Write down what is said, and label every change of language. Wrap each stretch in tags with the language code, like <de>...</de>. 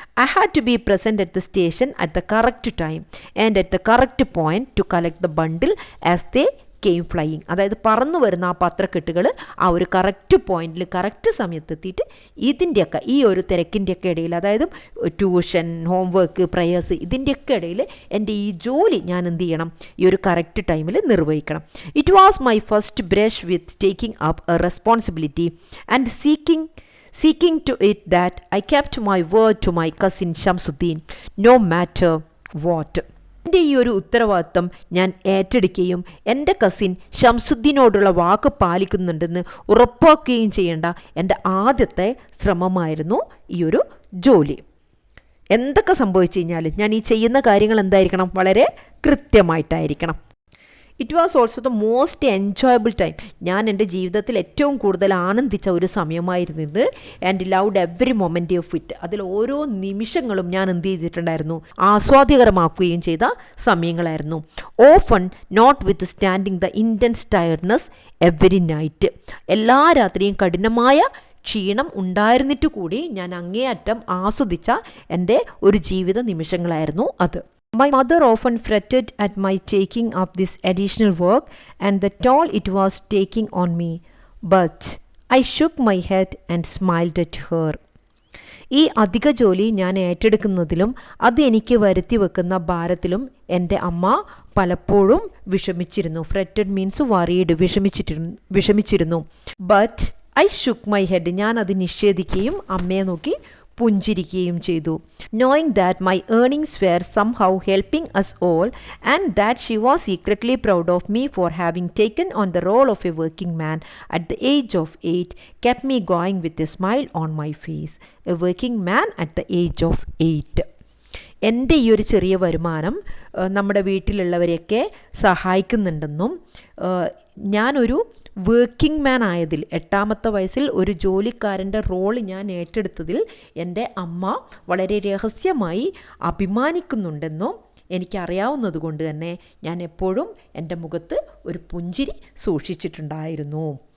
<en>I had to be present at the station at the correct time and at the correct point to collect the bundle as they came flying.</en> <ml>അതായത് പറന്നു വരുന്ന ആ പത്രക്കെട്ടുകൾ ആ ഒരു correct പോയിന്റിൽ correct സമയത്ത് എത്തിയിട്ട് ഇതിൻ്റെയൊക്കെ ഈ ഒരു തിരക്കിൻ്റെയൊക്കെ ഇടയിൽ, അതായത് ട്യൂഷൻ, ഹോംവർക്ക്, പ്രേയേഴ്സ്, ഇതിൻ്റെയൊക്കെ ഇടയിൽ എൻ്റെ ഈ ജോലി ഞാൻ എന്ത് ചെയ്യണം? ഈ ഒരു കറക്റ്റ് ടൈമിൽ നിർവഹിക്കണം.</ml> <en>It was my first brush with taking up a responsibility and seeking to it that I kept my word to my cousin Shamsuddin, no matter what.</en> <ml>എൻ്റെ ഈ ഒരു ഉത്തരവാദിത്തം ഞാൻ ഏറ്റെടുക്കുകയും എൻ്റെ കസിൻ ഷംസുദ്ദീനോടുള്ള വാക്ക് പാലിക്കുന്നുണ്ടെന്ന് ഉറപ്പാക്കുകയും ചെയ്യേണ്ട എൻ്റെ ആദ്യത്തെ ശ്രമമായിരുന്നു ഈ ഒരു ജോലി. എന്തൊക്കെ സംഭവിച്ചു കഴിഞ്ഞാലും ഞാൻ ഈ ചെയ്യുന്ന കാര്യങ്ങൾ എന്തായിരിക്കണം? വളരെ കൃത്യമായിട്ടായിരിക്കണം.</ml> <en>It was also the most enjoyable time.</en> <ml>ഞാൻ എൻ്റെ ജീവിതത്തിൽ ഏറ്റവും കൂടുതൽ ആനന്ദിച്ച ഒരു സമയമായിരുന്നത്.</ml> <en>And loved every moment of it.</en> <ml>അതിൽ ഓരോ നിമിഷങ്ങളും ഞാൻ എന്ത് ചെയ്തിട്ടുണ്ടായിരുന്നു? ആസ്വാദ്യകരമാക്കുകയും ചെയ്ത സമയങ്ങളായിരുന്നു.</ml> <en>Often notwithstanding the intense tiredness every night.</en> <ml>എല്ലാ രാത്രിയും കഠിനമായ ക്ഷീണം ഉണ്ടായിരുന്നിട്ട് കൂടി ഞാൻ അങ്ങേയറ്റം ആസ്വദിച്ച എൻ്റെ ഒരു ജീവിത നിമിഷങ്ങളായിരുന്നു അത്.</ml> <en>My mother often fretted at my taking up this additional work and the toll it was taking on me. But I shook my head and smiled at her.</en> <ml>ഈ അധിക ജോലി ഞാൻ ഏറ്റെടുക്കുന്നതിലും അത് എനിക്ക് വരുത്തി വെക്കുന്ന ഭാരത്തിലും എൻ്റെ അമ്മ പലപ്പോഴും വിഷമിച്ചിരുന്നു.</ml> <en>fretted means worried,</en> <ml>വിഷമിച്ചിരുന്നു.</ml> <en>but I shook my head,</en> <ml>ഞാൻ അത് നിഷേധിക്കുകയും അമ്മയെ നോക്കി പുഞ്ചിരിക്കുകയും ചെയ്തു.</ml> <en>Knowing that my earnings were somehow helping us all and that she was secretly proud of me for having taken on the role of a working man at the age of 8 kept me going with a smile on my face. A working man at the age of 8.</en> <ml>എൻ്റെ ഈ ഒരു ചെറിയ വരുമാനം നമ്മുടെ വീട്ടിലുള്ളവരെയൊക്കെ സഹായിക്കുന്നുണ്ടെന്നും ഞാനൊരു working മാൻ ആയതിൽ 8ാമത്തെ വയസ്സിൽ ഒരു ജോലിക്കാരൻ്റെ role ഞാൻ ഏറ്റെടുത്തതിൽ എൻ്റെ അമ്മ വളരെ രഹസ്യമായി അഭിമാനിക്കുന്നുണ്ടെന്നും എനിക്കറിയാവുന്നത് കൊണ്ട് തന്നെ ഞാൻ എപ്പോഴും എൻ്റെ മുഖത്ത് ഒരു പുഞ്ചിരി സൂക്ഷിച്ചിട്ടുണ്ടായിരുന്നു.</ml>